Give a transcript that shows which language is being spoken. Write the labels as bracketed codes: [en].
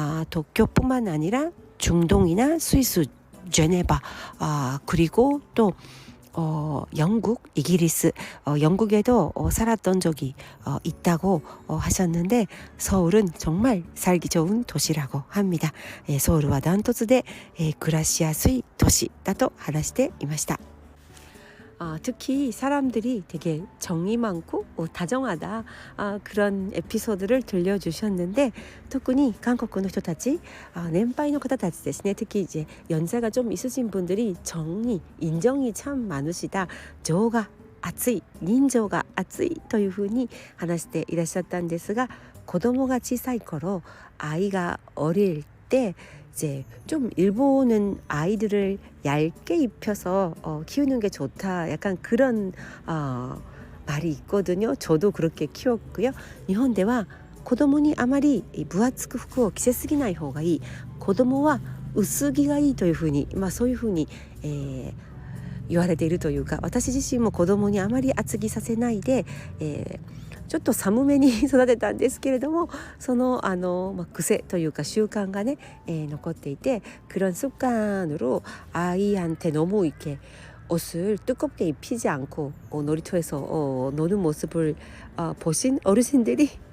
[ko] 도쿄뿐만 아니라 중동이나 스위스, 제네바, 그리고 또 영국, 이기리스, 영국에도 살았던 적이 있다고 하셨는데 서울은 정말 살기 좋은 도시라고 합니다. [ja] 서울은 ダントツで暮らしやすい都市だと話していました。 [ko] 특히 사람들이 되게 정이 많고 다정하다, 그런 에피소드를 들려주셨는데, 특히 한국의 [ja] 人たち, 年配の方たちですね. [ko] 특히 이제 연세가 좀 있으신 분들이 정이, 인정이 참 많으시다, [ja] 情が熱い, 人情が熱いというふうに話していらっしゃったんですが、子供が小さい頃, [ko] 아이가 어릴 때 이제 좀 일본은 아이들을 얇게 입혀서 키우는 게 좋다, 약간 그런 말이 있거든요. 저도 그렇게 키웠고요. [ja] 일본では子供にあまり分厚く服を着せすぎない方がいい、子供は薄着がいいというふうに、そういうふうに、言われているというか、私自身も子供にあまり厚着させないで、ちょっと寒めに育てたんですけれども、その癖というか習慣がね、残っていて、 [ko] 그런 습관으로 아이한테 너무 이렇게 옷을 두껍게 입히지 않고 놀이터에서 노는 모습을 보신 어르신들이